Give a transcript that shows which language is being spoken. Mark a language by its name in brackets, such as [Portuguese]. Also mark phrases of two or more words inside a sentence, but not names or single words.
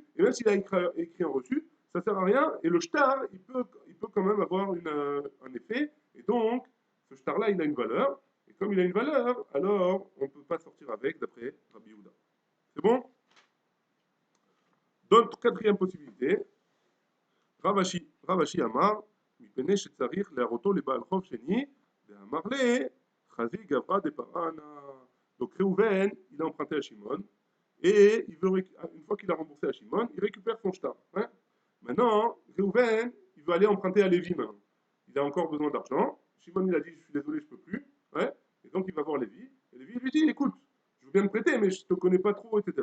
[French] Et même s'il a écrit un reçu, ça ne sert à rien. Et le shtar, il peut quand même avoir un effet. Et donc, ce shtar-là, il a une valeur. Et comme il a une valeur, alors on ne peut pas sortir avec, d'après Rabbi Yehuda. C'est bon? Donc, quatrième possibilité, [Hebrew] רב אשי אמר, מפני שצריך להראותו לבעל חוב שני, ואמר לי, [Aramaic] חזי גברה דפרענה. [French] Donc Réhouven, il a emprunté à Shimon, et une fois qu'il a remboursé à Shimon, il récupère son shtar. Hein. Maintenant, Réhouven, il veut aller emprunter à Lévi maintenant. Il a encore besoin d'argent. Shimon, il a dit, je suis désolé, je ne peux plus. Ouais. Et donc, il va voir Lévi. Et Lévi lui dit, écoute, je veux bien te prêter, mais je ne te connais pas trop, etc.